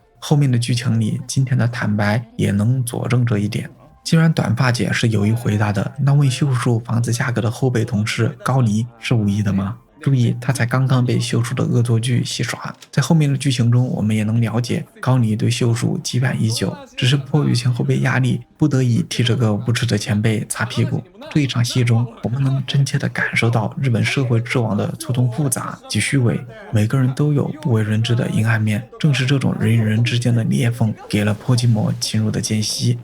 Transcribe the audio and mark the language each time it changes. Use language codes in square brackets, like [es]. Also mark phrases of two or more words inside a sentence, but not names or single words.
[zh] 後面的劇情裡，金田的坦白也能佐證這一點。既然短髮姐是有意回答的，那問秀樹房子價格的後輩同事高妮是無意的嗎？注意，他才刚刚被秀树的惡作劇戲耍。在後面的劇情中，我們也能了解高梨對秀樹羈絆已久，只是迫於前後輩壓力，不得已替這個無恥的前輩擦屁股。這一場戲中，我們能真切地感受到日本社會之王的錯綜複雜及虛偽，每個人都有不為人知的陰暗面。正是這種人與人之間的裂縫，給了波基摩侵入的間隙。